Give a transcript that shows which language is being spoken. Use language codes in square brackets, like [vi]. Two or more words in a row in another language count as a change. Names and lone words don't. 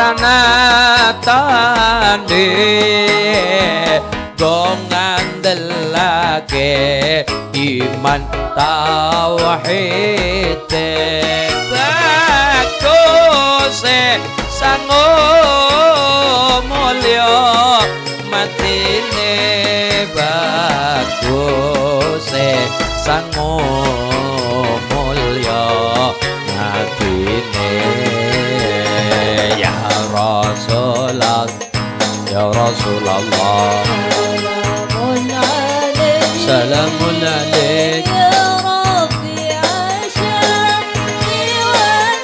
[jv] pranatane go ngandelake iman tauhid baguse sango mulya matine baguse sango mulya matine [ar] يا رسول الله يا رسول الله سلام عليك يا ربي أشقى و